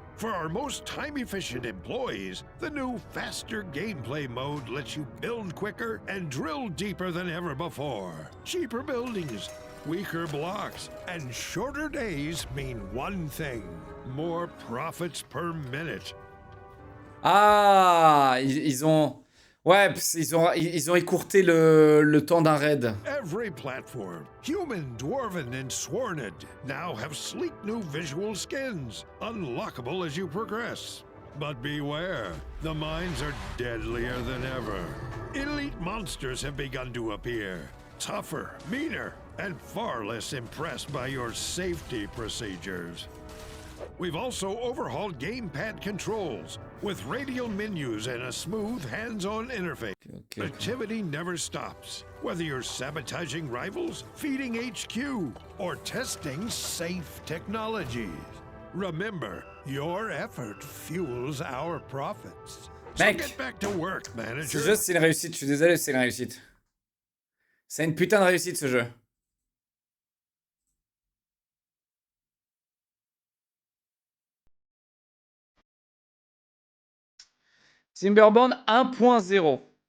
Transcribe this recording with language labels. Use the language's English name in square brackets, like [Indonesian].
[English] For our most time-efficient employees, the new faster gameplay mode lets you build quicker and drill deeper than ever before. Cheaper buildings, weaker blocks, and shorter days mean one thing: more profits per minute. [French] Ah, ils ont... Ouais, ils ont écourté le temps d'un raid. [English] Every platform, human, dwarven, and sworned, now have sleek new visual skins, unlockable as you progress. But beware, the mines are deadlier than ever. Elite monsters have begun to appear, tougher, meaner, and far less impressed by your safety procedures. We've also overhauled gamepad controls, with radial menus and a smooth hands-on interface. Activity never stops, whether you're sabotaging rivals, feeding HQ, or testing safe technologies. Remember, your effort fuels our profits. So [French] Mec, [English] get back to work, manager. [French] ce jeu c'est une réussite, je suis désolé, c'est une réussite. C'est une putain de réussite ce jeu. [English] Timberborn 1.0.